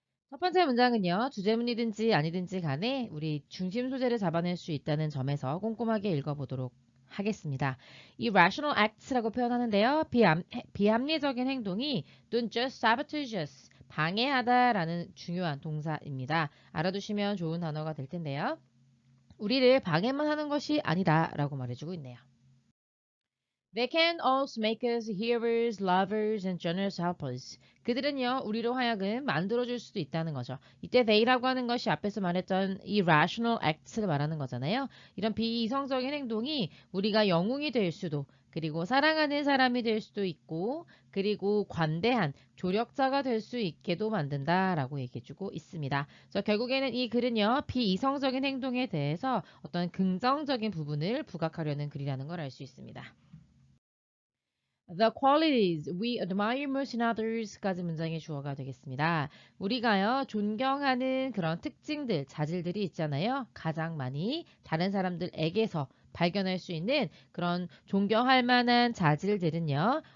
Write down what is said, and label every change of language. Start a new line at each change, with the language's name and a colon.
Korean: 첫 번째 문장은요. 주제문이든지 아니든지 간에 우리 중심 소재를 잡아낼 수 있다는 점에서 꼼꼼하게 읽어보도록 하겠습니다. 이 rational acts라고 표현하는데요. 비합리적인 행동이
English: don't just sabotageous
Korean: 방해하다라는 중요한 동사입니다. 알아두시면 좋은 단어가 될 텐데요. 우리를 방해만 하는 것이 아니다라고 말해주고 있네요.
English: They can also make us hearers, lovers, and generous helpers.
Korean: 그들은요, 우리로 하여금 만들어줄 수도 있다는 거죠. 이때 they라고 하는 것이 앞에서 말했던 이 rational acts를 말하는 거잖아요. 이런 비이성적인 행동이 우리가 영웅이 될 수도, 그리고 사랑하는 사람이 될 수도 있고, 그리고 관대한 조력자가 될 수 있게도 만든다라고 얘기해주고 있습니다. 그래서 결국에는 이 글은요, 비이성적인 행동에 대해서 어떤 긍정적인 부분을 부각하려는 글이라는 걸 알 수 있습니다.
English: The qualities we admire most in others까지
Korean: 문장의 주어가 되겠습니다. 우리가요, 존경하는 그런 특징들, 자질들이 있잖아요. 가장 많이 다른 사람들에게서 발견할 수 있는 그런 존경할 만한 자질들은요.